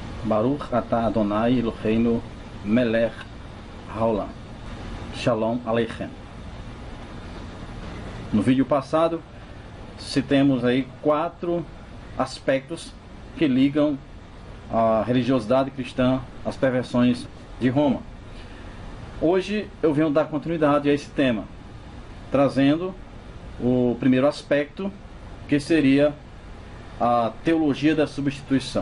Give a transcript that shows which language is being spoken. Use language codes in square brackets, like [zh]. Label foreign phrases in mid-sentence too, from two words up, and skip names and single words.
[he] ברוך אתה אדני אלהינו מלך העולם. שלום עליכם. [pt] No vídeo passado, citemos aí 4 aspectos que ligam a religiosidade cristã às perversões de Roma. Hoje eu venho dar continuidade a esse tema, trazendo o primeiro aspecto, que seria a teologia da substituição.